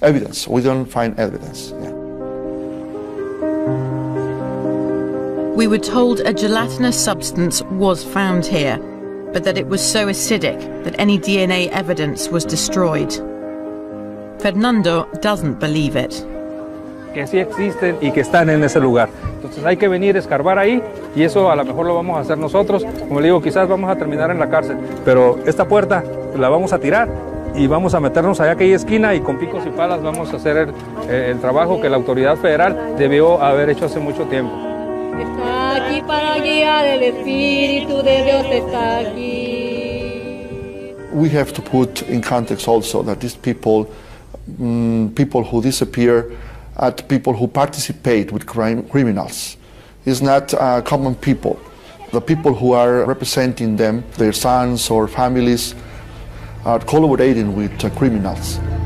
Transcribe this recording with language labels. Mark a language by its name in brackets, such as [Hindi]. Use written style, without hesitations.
[English] Evidence. We don't find evidence. Yeah. We were told a gelatinous substance was found here, but that it was so acidic that any DNA evidence was destroyed. Fernando doesn't believe it. [Spanish] Que sí existen y que están en ese lugar. Entonces hay que venir a escarbar ahí y eso a lo mejor lo vamos a hacer nosotros. Como le digo, quizás vamos a terminar en la cárcel, pero esta puerta la vamos a tirar y vamos a meternos allá a aquella esquina y con picos y palas vamos a hacer el trabajo que la autoridad federal debió haber hecho hace mucho tiempo. Está aquí para guiar el Espíritu de Dios está aquí. [English] We have to put in context also that these people, people who disappear, at people who participate with criminals, is not common people. The people who are representing them, their sons or families, are collaborating with criminals.